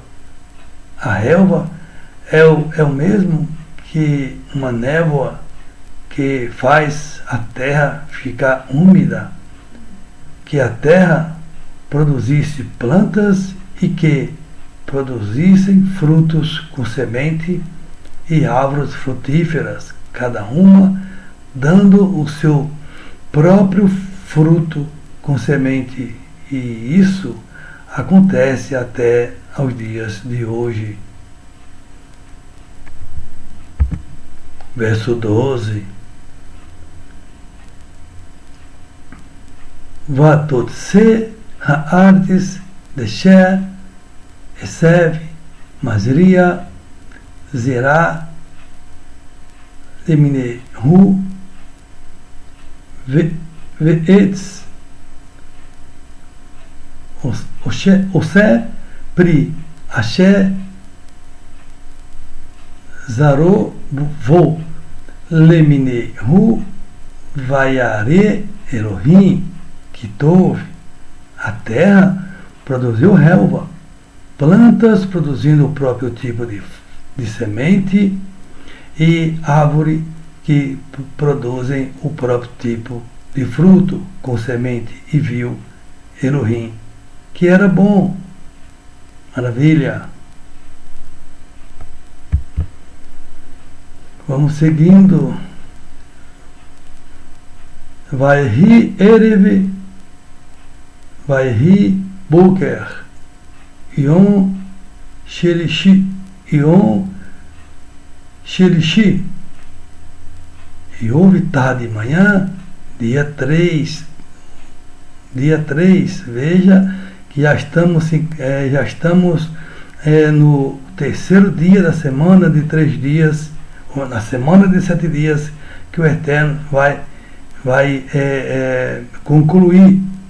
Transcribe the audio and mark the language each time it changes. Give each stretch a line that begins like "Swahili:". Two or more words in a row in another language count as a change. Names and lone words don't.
Portuguese: A relva é o mesmo que uma névoa que faz a terra ficar úmida, que a terra produzisse plantas e que produzissem frutos com semente e árvores frutíferas, cada uma dando o seu próprio fruto com semente. E isso acontece até aos dias de hoje. Verso 12.
Hebrew: ותוצא הארץ דשא עשב מזריע זרע למינהו ועץ עשה פרי אשר זרעו בו למינהו וירא אלהים כי טוב.
Portuguese: A terra produziu relva, plantas produzindo o próprio tipo de semente e árvore que produzem o próprio tipo de fruto com semente. E viu Elohim que era bom. Maravilha. Vamos seguindo.
Hebrew: ויהי ערב ויהי בקר יום שלישי,
Portuguese: e houve tarde e manhã, dia 3. Veja que já estamos no terceiro dia da semana de 3 dias, ou na semana de 7 dias, que o Eterno vai concluir.